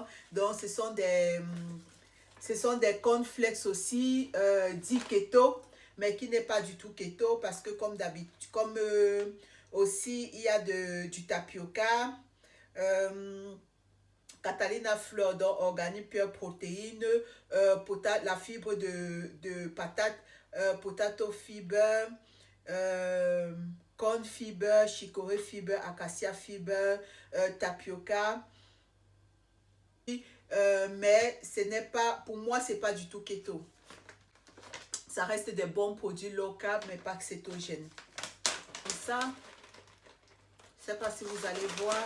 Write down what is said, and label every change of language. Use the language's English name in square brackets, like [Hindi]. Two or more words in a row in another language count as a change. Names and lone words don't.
[French] Donc, ce sont des cornflakes aussi, dits keto, mais qui n'est pas du tout keto, parce que comme d'habitude, aussi, il y a du tapioca, Catalina Fleur donc organique pure protéine, la fibre de patate, [English] potato fiber, corn fiber, [French] chicorée [English] fiber, acacia fiber, [French] tapioca. Mais ce n'est pas, pour moi, c'est pas du tout keto. Ça reste des bons produits [English] low carb, [French] mais pas cétogènes. Et ça, je ne sais pas si vous allez voir.